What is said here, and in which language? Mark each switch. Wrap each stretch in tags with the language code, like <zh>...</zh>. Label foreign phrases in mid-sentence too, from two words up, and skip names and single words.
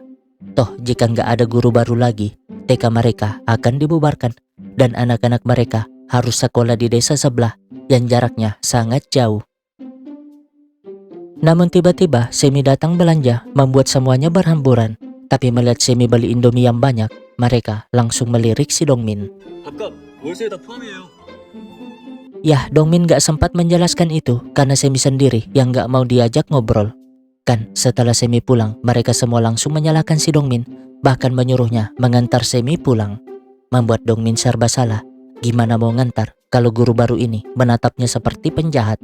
<id>Toh jika nggak ada guru baru lagi, TK mereka akan dibubarkan dan anak-anak mereka harus sekolah di desa sebelah yang jaraknya sangat jauh. Namun tiba-tiba Semi datang belanja, membuat semuanya berhamburan. Tapi melihat Semi beli Indomie yang banyak, mereka langsung melirik si Dongmin.</id> <ko>밥값 월세에다 포함이에요.</ko> <id>Yah, Dongmin gak sempat menjelaskan itu karena Semi sendiri yang gak mau diajak ngobrol. Kan setelah Semi pulang, mereka semua langsung menyalahkan si Dongmin, bahkan menyuruhnya mengantar Semi pulang. Membuat Dongmin serba salah. Gimana mau ngantar kalau guru baru ini menatapnya seperti penjahat?</id>